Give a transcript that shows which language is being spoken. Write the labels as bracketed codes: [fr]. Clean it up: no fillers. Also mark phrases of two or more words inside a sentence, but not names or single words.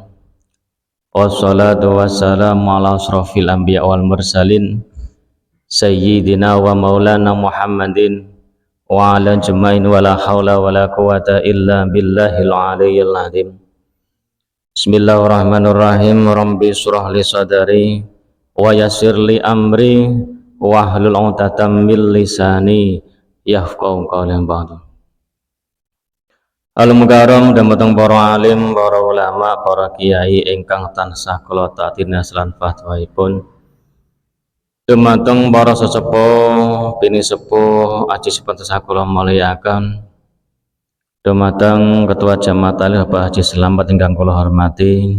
[ar] والصلاة والسلام على أشرف الأنبياء والمرسلين سيدنا ومولانا محمد وعلى أجمعين ولا حول ولا قوة إلا بالله العلي العظيم. بسم الله الرحمن الرحيم. رب اشرح لي صدري ويسر لي أمري واحلل عقدة من لساني يفقهوا قولي. Ba'du. [jv] Al-mukarram dhamateng para alim, para ulama, para kiai ingkang tansah kula taati naslan fatwaipun. Dhumateng para sesepuh, bini sepuh, aji sepantasah kula mulyaken. Dhumateng Ketua Jamaah Tahlil Bapak Haji Slamet ingkang kula hormati.